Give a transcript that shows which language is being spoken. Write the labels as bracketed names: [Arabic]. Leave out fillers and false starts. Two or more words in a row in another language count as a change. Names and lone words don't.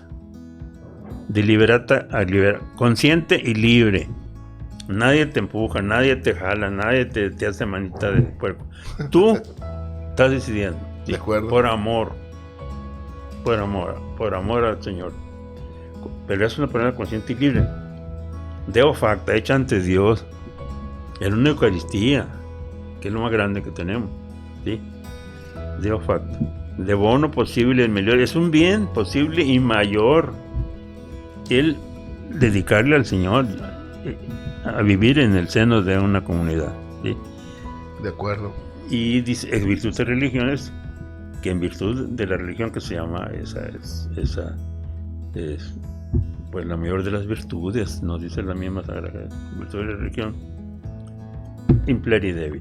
[Spanish] Deliberata a liberar, consciente y libre. Nadie te empuja, nadie te jala, nadie te hace manita de puerco. Tú estás decidiendo. De acuerdo. Por amor al Señor. Pero es una persona consciente y libre. [Latin] Deo facta, [Spanish] hecha ante Dios, en una Eucaristía, que es lo más grande que tenemos, ¿sí? [Latin] Deo facta. De bono posible [Spanish] el mejor, es un bien posible y mayor el dedicarle al Señor a vivir en el seno de una comunidad, ¿sí? De acuerdo. Y dice, es virtud de religiones, que en virtud de la religión que se llama, esa es pues la mayor de las virtudes, nos dice la misma Sagrada virtud de la religión, [Latin] impleri debit.